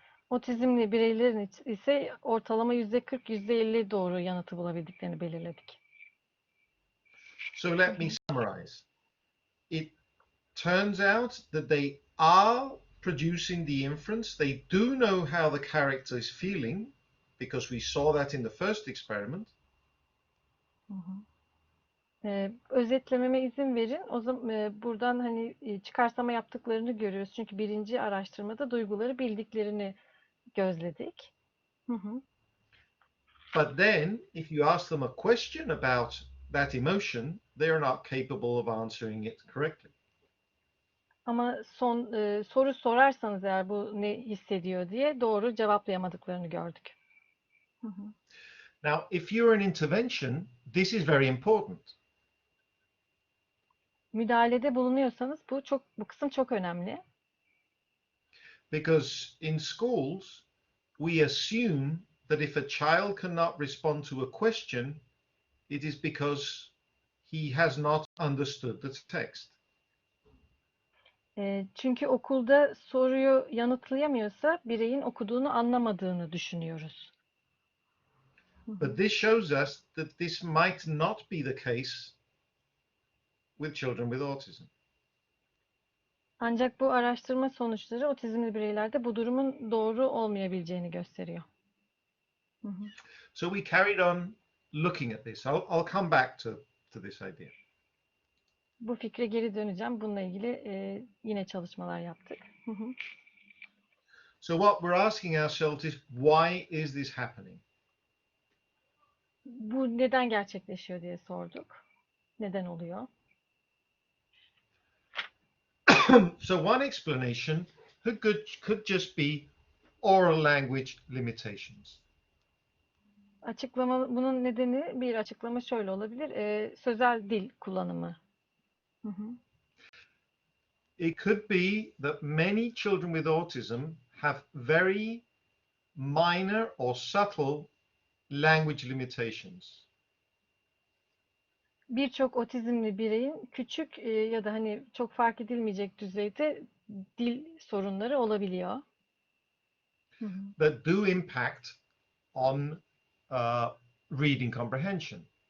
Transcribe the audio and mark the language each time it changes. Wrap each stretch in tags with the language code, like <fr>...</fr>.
<tr>Otizmli bireylerin ise ortalama %40, %50 doğru yanıtı bulabildiklerini belirledik.</tr> <en>So let me summarize. It turns out that they are producing the inference. They do know how the character is feeling because we saw that in the first experiment.</en> <tr>Özetlememe izin verin. O zaman buradan hani çıkarsama yaptıklarını görüyoruz. Çünkü birinci araştırmada duyguları bildiklerini gözledik.</tr> <en>But then if you ask them a question about that emotion, they are not capable of answering it correctly.</en> <tr>Ama soru sorarsanız eğer bu ne hissediyor diye doğru cevaplayamadıklarını gördük.</tr> <en>Now, if you're an intervention, this is very important.</en> <tr>Müdahalede bulunuyorsanız bu kısım çok önemli.</tr> <en>Because in schools, we assume that if a child cannot respond to a question, it is because he has not understood the text.</en> <tr>Çünkü okulda soruyu yanıtlayamıyorsa bireyin okuduğunu anlamadığını düşünüyoruz.</tr> <en>But this shows us that this might not be the case with children with autism.</en> <tr>Ancak bu araştırma sonuçları otizmli bireylerde bu durumun doğru olmayabileceğini gösteriyor.</tr> <en>So we carried on looking at this. I'll come back to this idea.</en> <tr>Bu fikre geri döneceğim. Bununla ilgili yine çalışmalar yaptık.</tr> <en>So what we're asking ourselves is, why is this happening?</en> <tr>Bu neden gerçekleşiyor diye sorduk. Neden oluyor?</tr> <en>So one explanation could just be oral language limitations.</en> <tr>Bunun nedeni bir açıklama şöyle olabilir. Sözel dil kullanımı. Hı hı.</tr> <en>It could be that many children with autism have very minor or subtle language limitations.</en> <tr>Birçok otizmli bireyin küçük ya da hani çok fark edilmeyecek düzeyde dil sorunları olabiliyor. Hı hı.</tr> <en>That do impact on reading comprehension.</en>